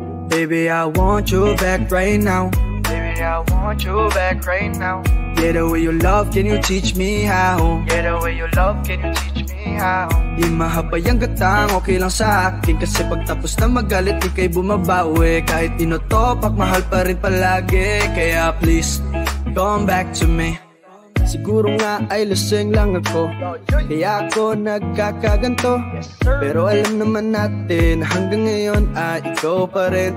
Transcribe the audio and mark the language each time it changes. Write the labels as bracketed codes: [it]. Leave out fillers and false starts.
[en] Baby, I want you back right now. Baby, I want you back right now. Yeah, the way you love, can you teach me how? Yeah, the way you love, can you teach me how? [tl] Di mahabay ang gatang, okay lang sa akin. Kasi pagtapos na magalit, di kay bumabawi. Kahit tinotopak, mahal pa rin palagi. [en] Kaya please, come back to me. [tl] Siguro nga ay lasing lang ako, kaya ako nagkakaganto. Pero alam naman natin, hanggang ngayon ay ikaw pa rin.